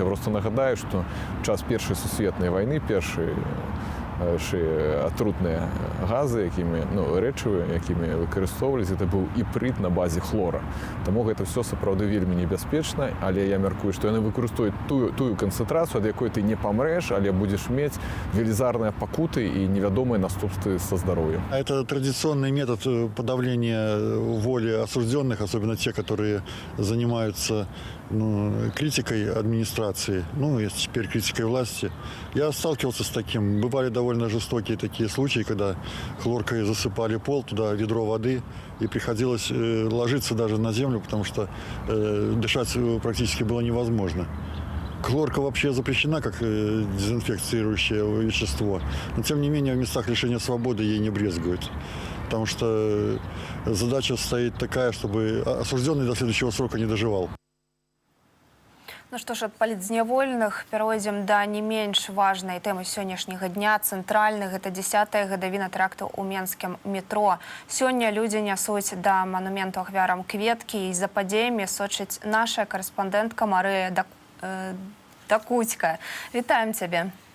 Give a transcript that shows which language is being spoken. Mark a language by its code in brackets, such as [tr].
[be] Я проста нагадаю, што ў час Першай сусветнай вайны першай атрутныя газы, рэчывы, якімі выкарыстоўваліся, гэта быў іпрыт на базе хлора. Таму гэта ўсё сапраўды вельмі небяспечна, але я мяркую, што яны выкарыстовуюць тую канцэнтрацыю, ад якой ты не памрэш, але будзеш мець велізарныя пакуты і невядомыя наступствы са здароўем. [ru] Это традиционный метод подавления воли осужденных, особенно те, которые занимаются критикой администрации, и теперь критикой власти. Я сталкивался с таким. Бывали довольно жестокие такие случаи, когда хлоркой засыпали пол, туда ведро воды, и приходилось ложиться даже на землю, потому что дышать практически было невозможно. Хлорка вообще запрещена как дезинфицирующее вещество, но тем не менее в местах лишения свободы ей не брезгуют. Потому что задача стоит такая, чтобы осужденный до следующего срока не доживал. [be] Ну што ж, ад палітзнявольных перайдзем да не менш важнай тэмы сённяшняга дня. Цэнтральны гэта 10-я гадавіна тэракту ў менскім метро. Сёння людзі нясуць да манументу ахвярам кветкі, і за падзеямі сочыць наша карэспандэнтка Марыя Дакуцька. Вітаем цябе.